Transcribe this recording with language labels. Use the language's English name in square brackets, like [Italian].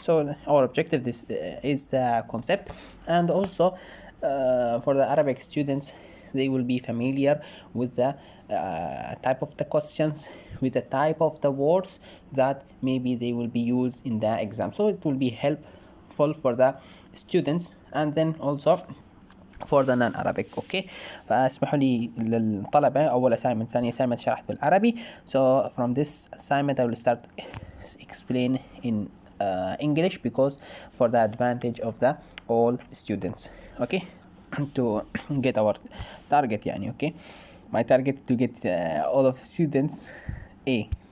[English] So our objective this is the concept, and also for the Arabic students they will be familiar with the type of the questions, with the type of the words that maybe they will be used in the exam. So it will be helpful for the students and then also for the non-Arabic. [Arabic] Okay, فاسمحوا لي للطلبة أول assignment ثاني assignment شرحت بالعربي. [English] So from this assignment I will start explain in English, because for the advantage of the all students. Okay, to get our target يعني. Okay, my target to get all of students A.